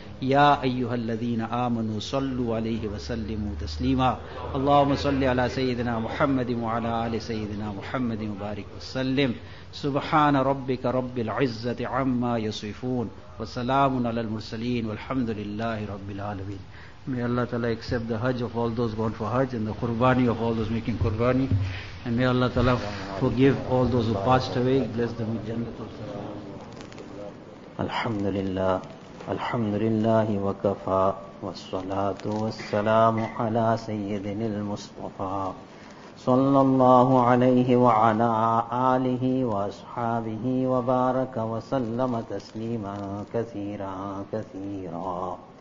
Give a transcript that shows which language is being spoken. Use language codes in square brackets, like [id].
[ar] يا أيها الذين آمنوا صلوا عليه وسلموا تسليما اللهم صل على سيدنا محمد وعلى آل سيدنا محمد مبارك وسلم سبحان ربك رب العزة عما يصفون وسلام على المرسلين والحمد لله رب العالمين. [en] May Allah Ta'ala accept the Hajj of all those going for Hajj and the Qurbani of all those making Qurbani, and may Allah Ta'ala forgive all those who passed away, bless them with Jannah. [ar] Alhamdulillah. الحمد لله وكفى والصلاة والسلام على سيدنا المصطفى صلى الله عليه وعلى آله وأصحابه وبارك وسلم تسليما كثيرا كثيرا.